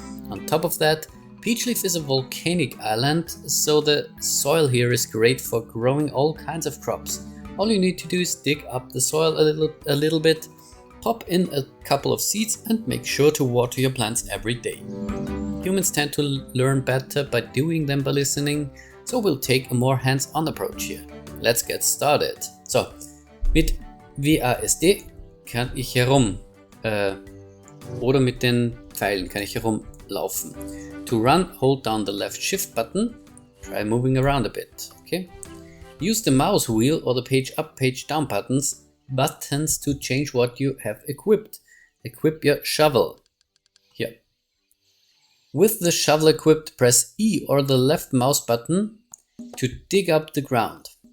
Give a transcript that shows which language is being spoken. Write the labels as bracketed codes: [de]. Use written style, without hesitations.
[en] On top of that, Peachleaf is a volcanic island, so the soil here is great for growing all kinds of crops. All you need to do is dig up the soil a little bit, pop in a couple of seeds and make sure to water your plants every day. Humans tend to learn better by doing than by listening, so we'll take a more hands-on approach here. Let's get started. [de] So, mit WASD kann ich herum, oder mit den Pfeilen kann ich herumlaufen. [en] To run, hold down the left shift button, try moving around a bit, okay? Use the mouse wheel or the page up, page down buttons to change what you have equipped. Equip your shovel. Here. With the shovel equipped, press E or the left mouse button to dig up the ground.